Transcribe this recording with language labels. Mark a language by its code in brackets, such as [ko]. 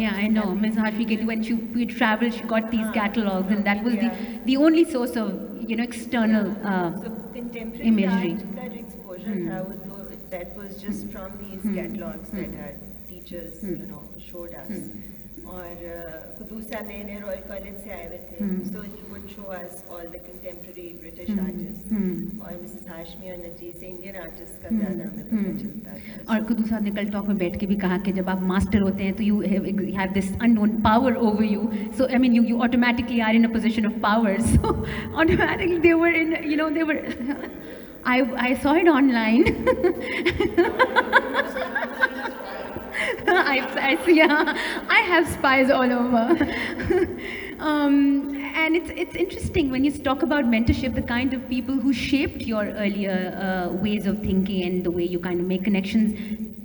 [en] Yeah, I know. Ms. Hashmi, when we traveled, she got these catalogs, and that was the only source of external So contemporary imagery. [hi] art का जो exposure था, वो [en] that was just from these catalogs that our teachers showed us. [hi] और कुदूस साहब नए royal college से आए हुए थे, [en] so he would show us all the contemporary British artists, [hi] और मिसेस हाशमी और नजीर से इंडियन आर्टिस्ट का ज़्यादा हमें पता चलता था. और कुदूस साहब ने कल टॉक में बैठ के भी कहा कि जब आप मास्टर होते हैं तो [en] you have this unknown power over you. So I mean you automatically are in a position of power. So automatically they were they were. I saw it online. I see. I have spies all over. And it's interesting when you talk about mentorship, the kind of people who shaped your earlier ways of thinking and the way you kind of make connections.